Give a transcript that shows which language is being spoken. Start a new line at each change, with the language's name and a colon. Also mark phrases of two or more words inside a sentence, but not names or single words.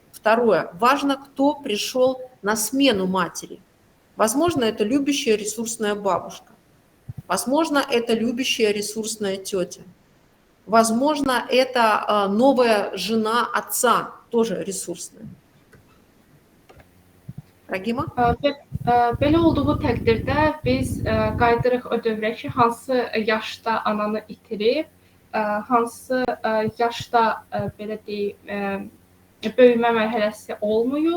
Russian: Второе, важно, кто пришел на смену матери. Возможно, это любящая ресурсная бабушка. Возможно, это любящая ресурсная тетя. Возможно, это новая жена отца, тоже ресурсная.
Azerbaijani: Ragima? Belə olduğu təqdirdə biz qayıdırıq o dövrə ki, hansı yaşda ananı itirib, hansı yaşda belə deyək, böyümə mərhələsi olmayıb.